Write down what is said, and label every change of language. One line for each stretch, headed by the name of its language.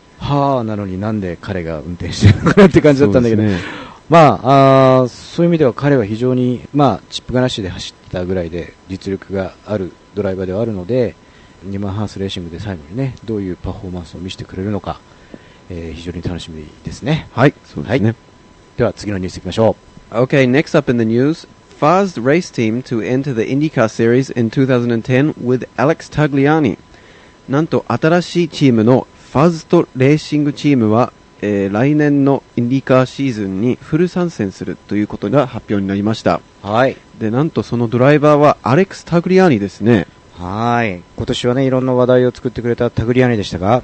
Japanese: はい、ハーなのになんで彼が運転してるのかなって感じだったんだけど、そうですね、まあ、そういう意味では彼は非常に、まあ、チップがなしで走ってたぐらいで実力があるドライバーではあるので、ニューマンハースレーシングで最後にねどういうパフォーマンスを見せてくれるのか、非常に楽しみですね。はい、そうですね、はい、では次のニュースいきましょう。
English: OK, next up in the news, FAS race team to enter the IndyCar series in 2010 with Alex Tagliani。
Japanese: なんと新しいチームの FAS とレーシングチームは、来年のインディカーシーズンにフル参戦するということが発表になりました。はい、でなんとそのドライバーはアレックス・タグリアーニですね。はい、今年はね、いろんな話題を作ってくれたタグリアニでしたが、